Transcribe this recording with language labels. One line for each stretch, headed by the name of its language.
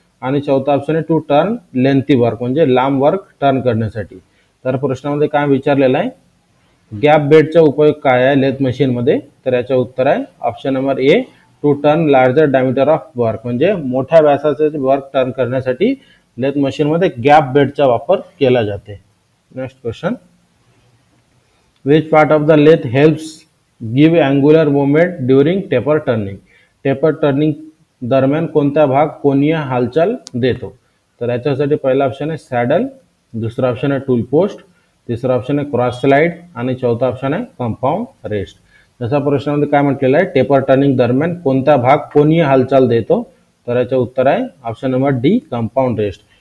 Marathi: आणि चौथा ऑप्शन आहे
English: to turn lengthy work
Marathi: म्हणजे लांब वर्क टर्न करण्यासाठी. तर प्रश्नामध्ये काय विचारलेलं आहे गॅप बेडचा उपयोग काय आहे लेथ मशीनमध्ये, तर याचं उत्तर आहे option number A
English: to turn larger diameter of work
Marathi: म्हणजे मोठ्या व्यासाचे वर्क टर्न करण्यासाठी लेथ मशीनमध्ये गॅप बेडचा वापर केला जाते.
English: Next question, which part of the lathe helps give angular movement during taper turning.
Marathi: Taper turning दरम्यान कोणता भाग कोनीय हालचाल देतो, तर याच्यासाठी पहिला ऑप्शन आहे सॅडल, दुसरा ऑप्शन आहे टूल पोस्ट, तिसरा ऑप्शन आहे क्रॉस स्लाइड आणि चौथा ऑप्शन आहे कंपाऊंड रेस्ट. जसा प्रश्नामध्ये काय म्हटलेलं आहे टेपर टर्निंग दरम्यान कोणता भाग कोनीय हालचाल देतो, तर याचं उत्तर आहे option number D compound rest.